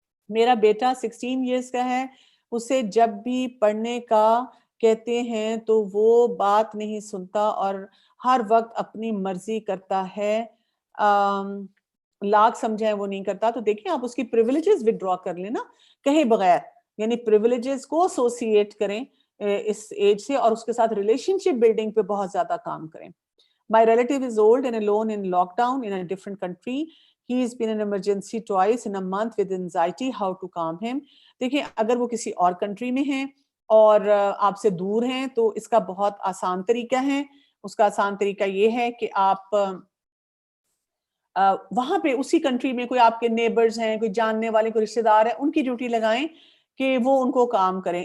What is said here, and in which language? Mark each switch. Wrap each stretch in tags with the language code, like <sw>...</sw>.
<ur>میرا بیٹا 16 ایئرس کا ہے، اسے جب بھی پڑھنے کا کہتے ہیں تو وہ بات نہیں سنتا اور ہر وقت اپنی مرضی کرتا ہے، لاکھ سمجھائیں وہ نہیں کرتا. تو دیکھیں آپ اس کی پریویلیجز وڈرا کر لیں نا کہیں بغیر، یعنی پریویلیجز کو ایسوسیٹ کریں اس ایج سے، اور اس کے ساتھ ریلیشن شپ بلڈنگ پہ بہت زیادہ کام کریں.</ur> <en>My relative is old and alone in lockdown in a different country. He has been in emergency twice in a month with anxiety. How to calm him?</en> <ur>دیکھیں اگر وہ کسی اور کنٹری میں ہیں اور آپ سے دور ہیں تو اس کا بہت آسان طریقہ ہے. اس کا آسان طریقہ یہ ہے کہ آپ وہاں پہ اسی کنٹری میں کوئی آپ کے نیبرز ہیں، کوئی جاننے والے، کوئی رشتے دار ہیں، ان کی ڈیوٹی لگائیں کہ وہ ان کو کام کریں.</ur>